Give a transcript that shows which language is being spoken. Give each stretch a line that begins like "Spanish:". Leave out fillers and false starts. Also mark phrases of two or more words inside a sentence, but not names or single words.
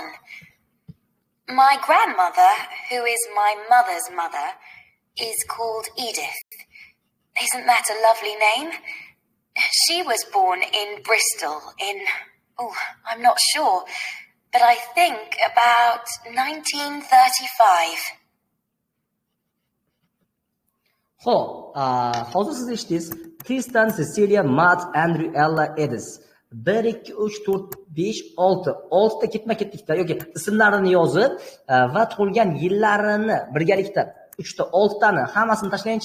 English: My grandmother, who is my mother's mother, is called Edith. Isn't that a lovely name? She was born in Bristol in, I'm not sure, but I think about 1935.
Uzbek: Hozir siz eshitdingiz. Tristan, Cecilia, Matt, Andrew, Ella, Edis. 1 2 3 4 5 6 6 ta ketma-ketlikda yoki ismlarini yozib va tug'ilgan yillarini birgalikda 3 ta 6 tani hammasini tashlangchi.